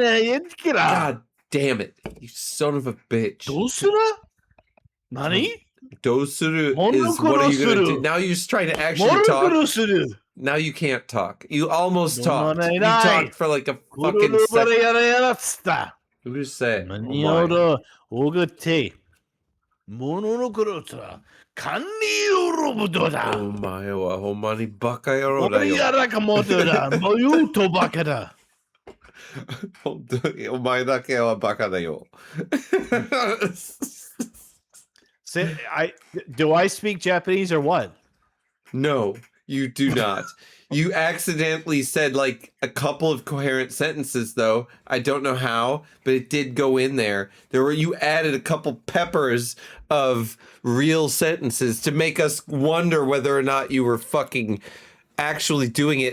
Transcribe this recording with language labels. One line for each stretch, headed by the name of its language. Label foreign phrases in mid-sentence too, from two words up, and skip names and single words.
English: God damn it, you son of a bitch.
Japanese: Nani?
English: Dosuru is what are you gonna do? Monokurosuru. Now you're just trying to actually talk. Monokurosuru. Now you can't talk. You almost talked. You Mononerai. talked for like a fucking Kururu second. barayarayarasta. Who said? Oh my. Manioro ogute. Monokurosura. Kanniurubudoda. Oh my. Oh money bakayaro. Moriyarakamotoda. Moyuto bakada.
Japanese: 本当にお前だけはバカだよ。
English: Say, do I speak Japanese or what? No, you do not. You accidentally said like a couple of coherent sentences though. I don't know how, but it did go in there. You added a couple peppers of real sentences to make us wonder whether or not you were fucking actually doing it.